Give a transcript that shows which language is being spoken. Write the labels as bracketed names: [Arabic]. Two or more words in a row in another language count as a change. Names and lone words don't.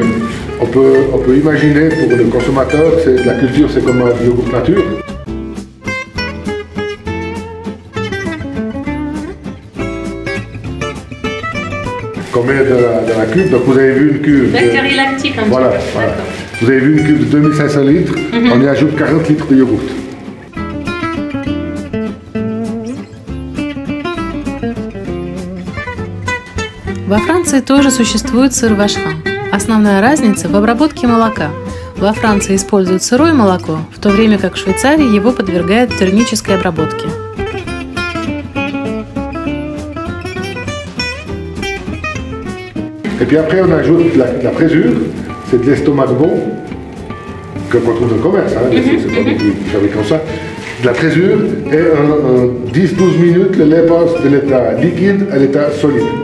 [French] On peut imaginer pour le consommateur, la culture c'est comme un yogourt nature. qu'on met dans la cuve. Donc vous avez vu une cuve. Bactéries lactiques un voilà, petit peu. Voilà. Vous avez vu une cuve de 2500 litres, on y ajoute 40 litres de yogourt. [Russian] Во Франции тоже существует сыр вашхан. Основная разница в обработке молока. Во Франции используют сырое молоко, в то время как в Швейцарии его подвергают термической обработке. [French] Et puis après, on ajoute la présure, c'est de l'estomac de veau, qu'on trouve dans le commerce, hein, c'est pas nous qui fabriquons ça. De la présure, et en 10-12 minutes, le lait passe de l'état liquide à l'état solide.